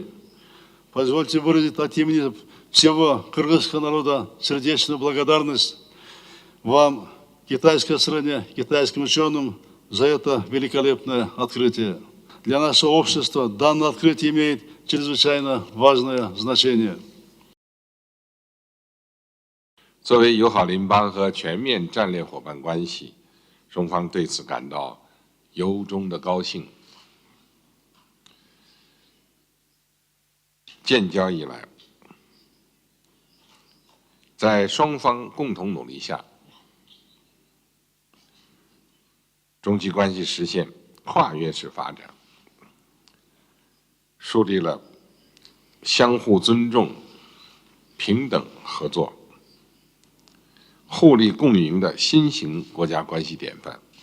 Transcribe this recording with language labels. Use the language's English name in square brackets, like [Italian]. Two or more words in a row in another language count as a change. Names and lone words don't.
[Russian] Позвольте выразить от имени всего кыргызского народа сердечную благодарность вам, китайской стране, китайским ученым, за это великолепное открытие. Для нашего общества данное открытие имеет чрезвычайно важное значение. [Chinese] 作为友好邻邦和全面战略伙伴关系，中方对此感到由衷的高兴。建交以来，在双方共同努力下，中期关系实现跨越式发展，树立了相互尊重、平等合作、互利共赢的新型国家关系典范。